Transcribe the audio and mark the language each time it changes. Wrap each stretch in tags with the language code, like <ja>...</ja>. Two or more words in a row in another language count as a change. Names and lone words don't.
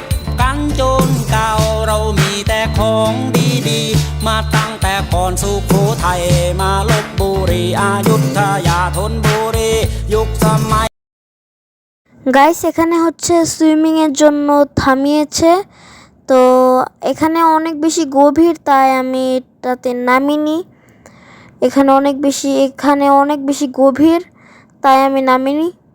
<th>กันจนเก่าเรามีแต่ของดีๆมาตั้งแต่ก่อนสุโขทัยมาลพบุรีอยุธยาธนบุรียุคสมัย</th> <bn>গাইস এখানে হচ্ছে সুইমিং এর জন্য থামিয়েছে, তো এখানে অনেক বেশি গভীর তাই আমি এটাতে নামিনি। এখানে অনেক বেশি গভীর তাই আমি নামিনি।</bn>